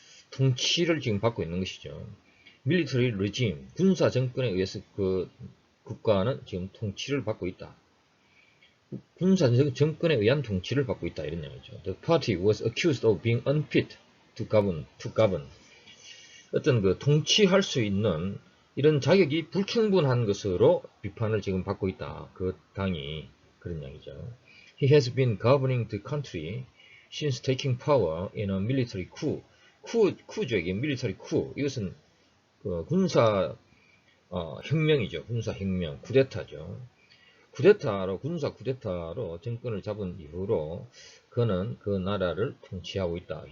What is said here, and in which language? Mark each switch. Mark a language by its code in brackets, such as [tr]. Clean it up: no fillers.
[ko] 통치를 지금 받고 있는 것이죠. [en] Military regime. [ko] 군사 정권에 의해서 그 국가는 지금 통치를 받고 있다. 군사 정권에 의한 통치를 받고 있다. 이런 얘기죠. [en] The party was accused of being unfit to govern. [ko] 어떤 그 통치할 수 있는 이런 자격이 불충분한 것으로 비판을 지금 받고 있다. 그 당이 그런 이야기죠. [en] He has been governing the country since taking power in a military coup. [ko] 쿠죠. 이게 military coup. 이것은 그 군사 혁명이죠. 군사 혁명, 쿠데타죠. 군사 쿠데타로 정권을 잡은 이후로 그는 그 나라를 통치하고 있다.